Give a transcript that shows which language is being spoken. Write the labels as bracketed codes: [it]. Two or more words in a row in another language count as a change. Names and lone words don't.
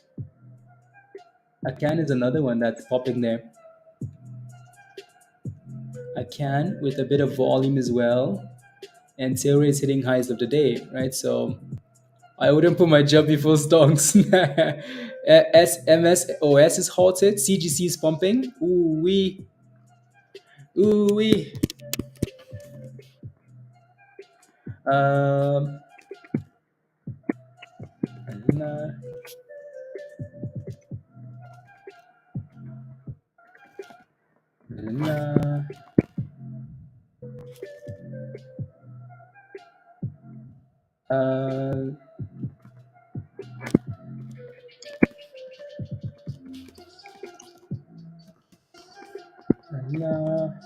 [en] Akan is another one that's popping there. Akan with a bit of volume as well. And Tilray is hitting highs of the day, right? So I wouldn't put my job before stonks. SMSOS is halted. CGC is pumping. Ooh wee. Ooh wee. Um, nah, nah. Uh, nah.